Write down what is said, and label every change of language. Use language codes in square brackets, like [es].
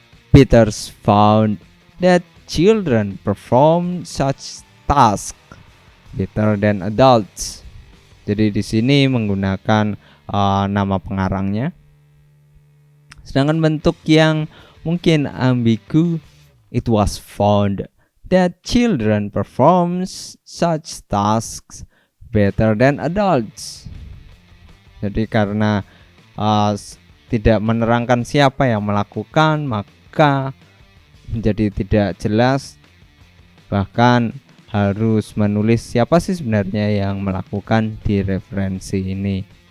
[en] Peters found that children perform such tasks better than adults. [id] Jadi di sini menggunakan nama pengarangnya. Sedangkan bentuk yang mungkin ambigu, [en] it was found that children perform such tasks better than adults. [id] Jadi karena tidak menerangkan siapa yang melakukan, maka menjadi tidak jelas, bahkan harus menulis siapa sih sebenarnya yang melakukan di referensi ini.